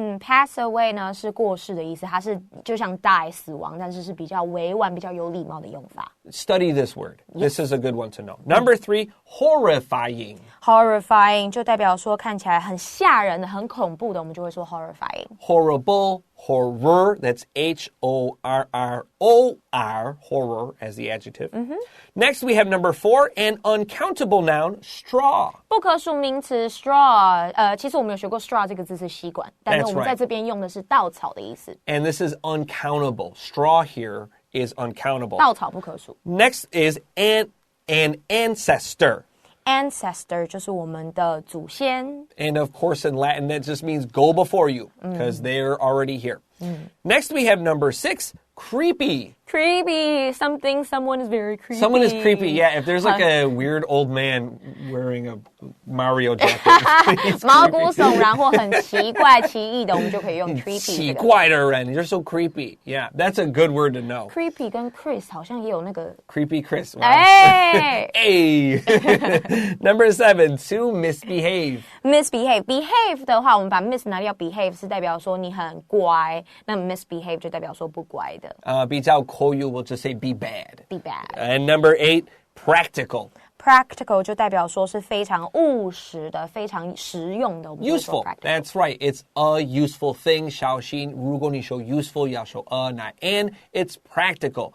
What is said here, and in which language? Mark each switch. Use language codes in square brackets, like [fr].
[zh] Pass away 呢是过世的意思，它是就像 die 死亡，但是是比较委婉、比较有礼貌的用法。 [en] Study this word. This is a good one to know. Number 3, horrifying. [zh] Horrifying 就代表说看起来很吓人的、很恐怖的，我们就会说 horrifying. [en] Horrible, horror, that's H-O-R-R-O-R, horror as the adjective. Next, we have number 4, an uncountable noun, straw. [zh] 不可数名词 straw，其实我们有学过 straw 这个字是吸管，但是我们在这边用的是稻草的意思。 [en] And this is uncountable. Straw here is uncountable. [zh] 稻草不可数。 [en] Next is an ancestor. [zh] Ancestor 就是我们的祖先。 [en] And of course in Latin that just means go before you because they're already here. Next we have number 6, creepy. Creepy, someone is very creepy. Someone is creepy, yeah. If there's like a weird old man wearing a Mario jacket. [zh] 毛骨悚然或很奇怪奇异的，我们就可以用 creepy。奇怪的人 [en] You're so creepy. Yeah, that's a good word to know. [zh] Creepy 跟 Chris 好像也有那个 [en] Creepy Chris. Wow. 哎 Hey. Number 7, to misbehave. [zh] Misbehave, behave 的话，我们把 miss 拿掉 behave 是代表说你很乖，那 misbehave 就代表说不乖的。比较口语 [en] we'll just say be bad. Be bad. And number 8, practical. [zh] Practical 就代表说是非常务实的、非常实用的。 [en] Useful. That's right. It's a useful thing. [zh] 小心，如果你说 useful 要说 [en] not and it's practical.